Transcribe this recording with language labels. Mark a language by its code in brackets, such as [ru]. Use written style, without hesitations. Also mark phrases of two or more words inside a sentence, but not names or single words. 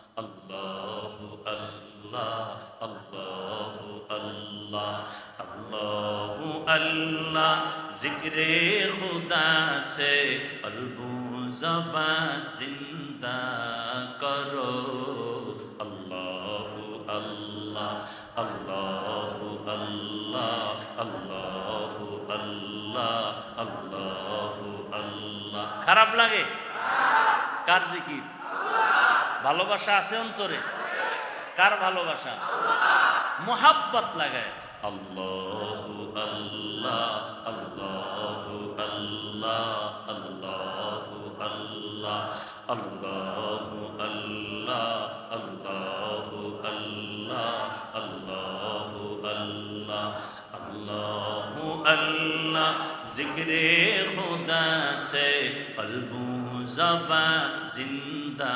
[ur] اللہ اللہ اللہ اللہ اللہ اللہ ذکر خدا سے قلب و زبان زندہ کرو [bn] اللہ اللہ اللہ اللہ اللہ اللہ اللہ اللہ খারাপ লাগে কার জিকির ভালোবাসা আছে অন্তরে কার ভালোবাসা মোহাব্বত লাগায় আল্লাহু আল্লাহ আল্লাহু আল্লাহ আল্লাহু আল্লাহ আল্লাহু আল্লাহ আল্লাহু আল্লাহ আল্লাহু আল্লাহ আল্লাহু আল্লাহ [ur] ذکر خدا سے قلب زبان زندہ